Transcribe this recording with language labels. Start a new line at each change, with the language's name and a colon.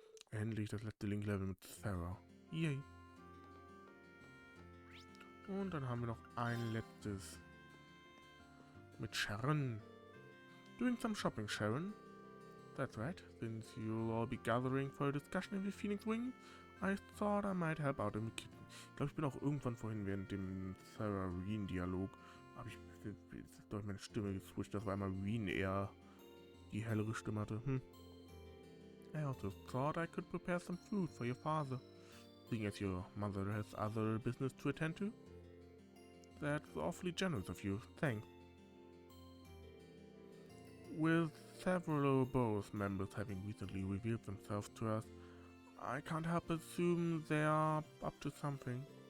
German: Endlich das letzte Link-Level mit Sarah. Yay. Und dann haben wir noch ein letztes mit Sharon.
English: Doing some shopping, Sharon? That's right. Since you'll all be gathering for a discussion in the Phoenix Wing, I thought I might help out in the kitchen.
German: Ich glaube, ich bin auch irgendwann vorhin während dem Sarah-Rean-Dialog, habe ich durch meine Stimme geswitcht. Das war einmal Rean eher die hellere Stimme hatte.
English: I also thought I could prepare some food for your father, seeing as your mother has other business to attend to. That's awfully generous of you, thanks. With several both members having recently revealed themselves to us, I can't help but assume they are up to something.